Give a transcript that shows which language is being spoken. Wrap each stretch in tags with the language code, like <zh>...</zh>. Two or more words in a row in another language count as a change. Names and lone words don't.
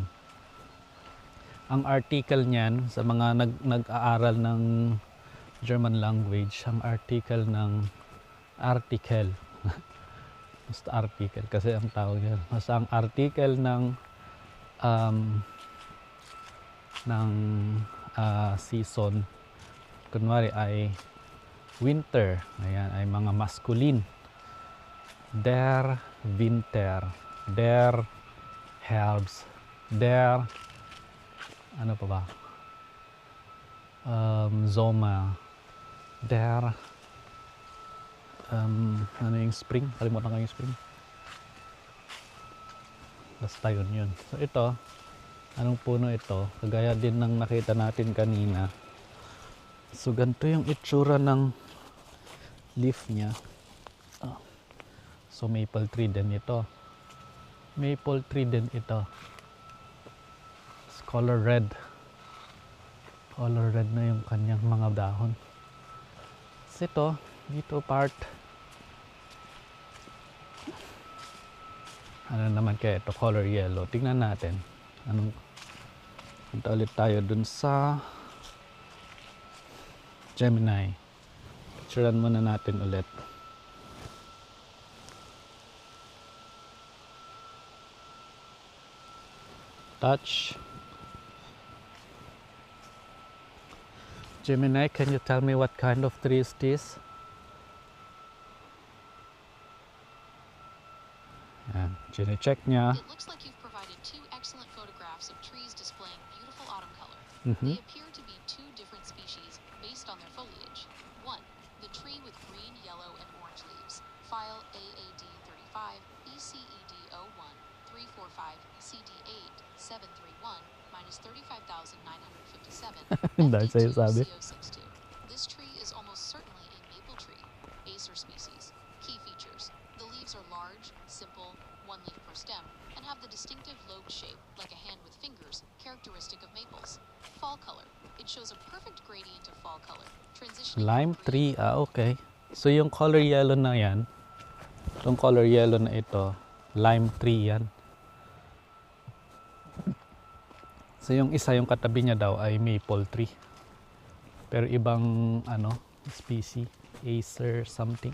<tl>Ang article niyan sa mga nag-aaral ng</tl> <en>German language,</en> <tl>ang article ng article. Basta article kasi ang tawag yan. Basta ang article ng season, kunwari ay winter, ayan, ay mga masculine.</tl> <de>Der Winter, der Herbst, der</de> <tl>ano pa ba?</tl> <de>Sommer, der</de> <tl>ano yung spring? Kalimutan ko yung spring. Basta yun. So ito, anong puno ito? Kagaya din ng nakita natin kanina. So ganito yung itsura ng leaf niya. So</tl> <en>maple tree</en> <tl>din ito.</tl> <en>Maple tree</en> <tl>din ito.</tl> <en>It's color red. Color red</en> <tl>na yung kanyang mga dahon. So ito, dito part. Ano naman kaya ito?</tl> <en>Color yellow.</en> <tl>Tingnan natin. Punta ulit tayo dun sa Gemini. Picturean muna natin ulit. Touch.</tl> <en>Gemini, can you tell me what kind of tree is this?</en> <tl>Yan, check niya.</tl> <en>It looks like you've provided two excellent photographs of trees displaying beautiful autumn color. Mhm. They appear to be two different species based on their foliage. One, the tree with green, yellow, and orange leaves. File AAD 35, ECED 01, 345, CD8, 731, minus 35,957,</en> <tl>Dahil sa'yo sabi. FD2CO62.</tl> <en>This tree is almost certainly a maple tree, Acer species. Key features. The leaves are large, simple, one leaf per stem, and have the distinctive lobed shape, like a hand with fingers, characteristic of maples. Fall color. It shows a perfect gradient of fall color, transitioning Lime from tree, green okay.</en> <tl>So yung</tl> <en>color yellow</en> <tl>na yan, itong</tl> <en>color yellow</en> <tl>na ito,</tl> <en>lime tree</en> <tl>yan. So yung isa, yung katabi niya daw ay</tl> <en>maple tree.</en> <tl>Pero ibang species, Acer something.</tl>